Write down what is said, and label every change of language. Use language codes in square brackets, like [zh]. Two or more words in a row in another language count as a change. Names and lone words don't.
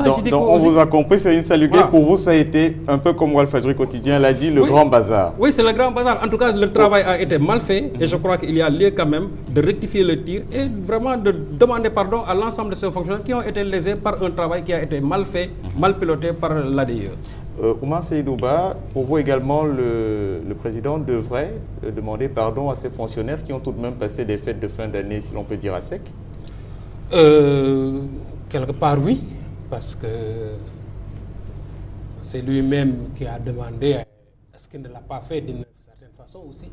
[fr] donc on vous a compris, c'est une saluée. Voilà. Pour vous, ça a été un peu comme Walfadjri Quotidien l'a dit, le grand bazar. Oui, c'est le grand bazar. En tout cas, le travail a été mal fait et je crois qu'il y a lieu quand même de rectifier le tir et vraiment de demander pardon à l'ensemble de ces fonctionnaires qui ont été lésés par un travail qui a été mal fait, mal piloté par l'ADIE. Oumar Seydouba, pour vous également, le président devrait demander pardon à ces fonctionnaires qui ont tout de même passé des fêtes de fin d'année, si l'on peut dire, à sec? Quelque part, oui, parce que c'est lui-même qui a demandé, est-ce qu'il ne l'a pas fait d'une certaine façon aussi?